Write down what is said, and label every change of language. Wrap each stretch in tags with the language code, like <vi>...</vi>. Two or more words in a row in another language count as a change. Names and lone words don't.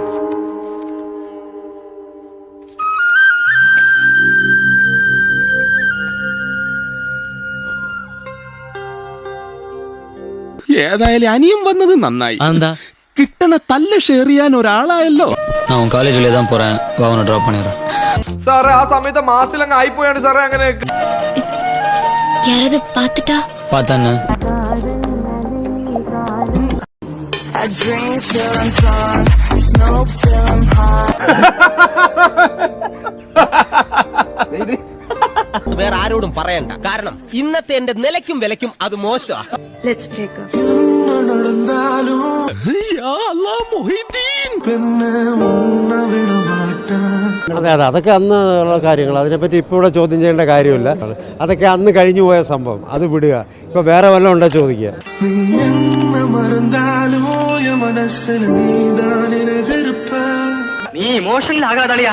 <ml>ഏതായാലും അനിയും വന്നത് നന്നായി. കിട്ടണ തല്ല് ഷെയർ ചെയ്യാൻ ഒരാളായല്ലോ.</ml> <ta>நான் காலேஜ்ல தான் போறேன், வா உன்னை டிராப் பண்ணிடுறேன்.</ta> <ml>സാറേ ആ സമയത്ത് മാസിലങ്ങ് ആയിപ്പോയാണ് സാറേ. അങ്ങനെ</ml> <ta>யாராவது பாத்துட்டா? பார்த்தானே</ta> <ml>വേറെ ആരോടും പറയണ്ട. കാരണം ഇന്നത്തെ എന്റെ നിലയ്ക്കും വിലയ്ക്കും അത് മോശം.</ml> <en>Let's break up.</en> <ml>അതെ അതെ, അതൊക്കെ അന്ന് ഉള്ള കാര്യങ്ങൾ. അതിനെപ്പറ്റി ഇപ്പോൾ ഇവിടെ ചോദ്യം ചെയ്യേണ്ട കാര്യമില്ല. അതൊക്കെ അന്ന് കഴിഞ്ഞു പോയ സംഭവം, അത് വിടുക. ഇപ്പൊ വേറെ വല്ലതും ഉണ്ടോ ചോദിക്കുക. നീ ഇമോഷണൽ ആകാതളിയാ.</ml>